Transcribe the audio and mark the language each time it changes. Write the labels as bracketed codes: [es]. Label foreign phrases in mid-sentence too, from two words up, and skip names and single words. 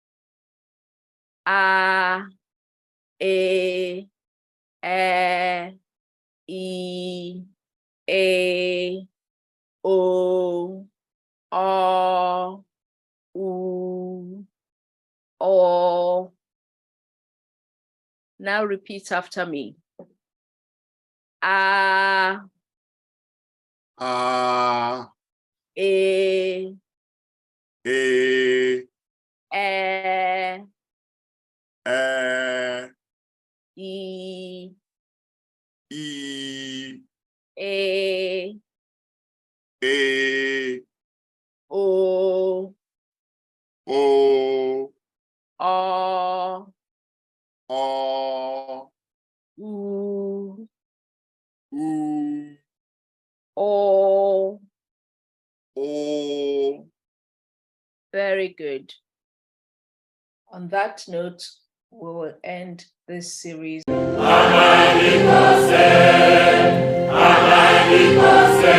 [en] A, E, I, A, O, U, O. Now repeat after me. A, E, E, I, I, A, O, O, U, U, O. O. Very good. On that note, we will end this series.